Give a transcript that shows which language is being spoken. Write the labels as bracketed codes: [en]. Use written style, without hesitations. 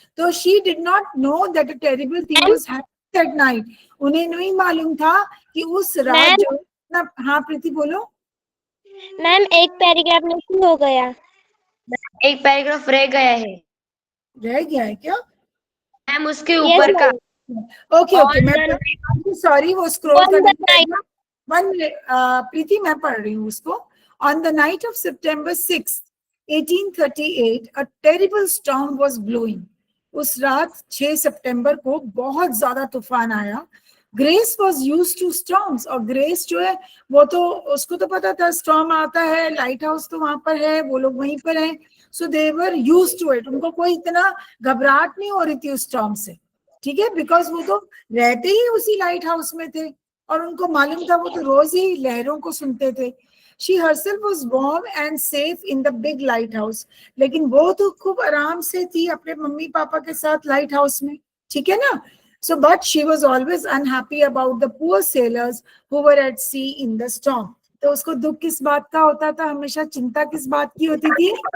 [en] So she did not know that a terrible thing was happening that night. [hi] उन्हें नहीं मालूम था कि उस रात जो. हाँ प्रीति बोलो. मैम एक पैराग्राफ नहीं हो गया. एक पैराग्राफ रह गया है. रह गया है क्या? मैम उसके ऊपर का. ओके. मैं सॉरी, वो स्क्रॉल करना पड़ेगा. [en] 1 minute. [hi] प्रीति, मैं पढ़ रही हूँ उसको. [en] On the night of September 6th, 1838, a terrible storm was blowing. [hi] उस रात 6 सितंबर को बहुत ज्यादा तूफान आया. [en] Grace was use to storms. [hi] और ग्रेस जो है वो तो उसको तो पता था स्टॉर्म आता है, लाइट हाउस तो वहां पर है, वो लोग वहीं पर हैं. [en] So they were use to it. [hi] उनको कोई इतना घबराहट नहीं हो रही थी उस स्टॉर्म से. ठीक है, बिकॉज वो तो रहते ही उसी लाइट हाउस में थे और उनको मालूम था, वो तो रोज ही लहरों को सुनते थे. [en] She herself was warm and safe in the big lighthouse. [hi] लेकिन वो तो खूब आराम से थी अपने मम्मी पापा के साथ लाइट हाउस में, ठीक है ना? [en] So, but she was always unhappy about the poor sailors who were at sea in the storm. [hi] तो उसको दुख किस बात का होता था? हमेशा चिंता किस बात की होती थी?